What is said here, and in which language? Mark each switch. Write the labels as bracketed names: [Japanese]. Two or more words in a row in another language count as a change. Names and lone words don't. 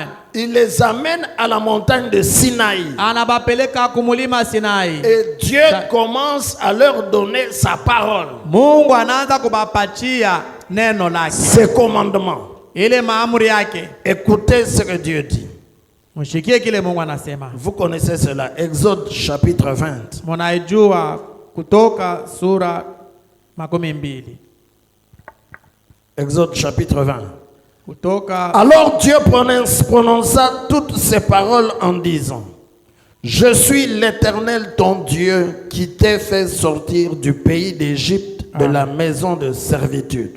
[French] Il les amène à la montagne de Sinaï. Et Dieu commence à leur donner sa parole. Ses commandements. Écoutez ce que Dieu dit. [Swahili] Mshikie kile Mungu anasema. [French] Vous connaissez cela. Exode chapitre 20. [Swahili] Mnaijua Kutoka sura 12. [French] Exode chapitre 20. [Swahili] Kutoka. [French] Alors Dieu prononça toutes ces paroles en disant: Je suis l'Éternel ton Dieu qui t'ai fait sortir du pays d'Égypte, de la maison de servitude.